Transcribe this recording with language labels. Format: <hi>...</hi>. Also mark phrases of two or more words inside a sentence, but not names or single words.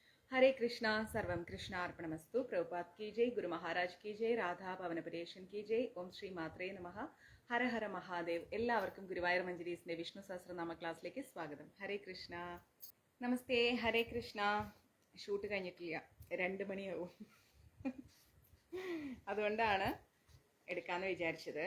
<sa>हरे कृष्णा सर्वं कृष्णार्पणमस्तु.</sa> <hi>प्रभुपाद की जय, गुरु महाराज की जय, राधा ഭവനപരേഷൻ की जय.</hi> <sa>ഓം ശ്രീ മാത്രേ നമഃ. ഹര ഹര മഹാദേവ്.</sa> <ml>എല്ലാവർക്കും ഗുരുവായൂർ മഞ്ജരീസിന്റെ വിഷ്ണു സഹസ്രനാമ ക്ലാസ്സിലേക്ക് സ്വാഗതം. ഹരേ കൃഷ്ണ. നമസ്തേ. ഹരേ കൃഷ്ണ. ഷൂട്ട് കഴിഞ്ഞിട്ടില്ല, 2 മണിയാവും. അതുകൊണ്ടാണ് എടുക്കാമെന്ന് വിചാരിച്ചത്.</ml>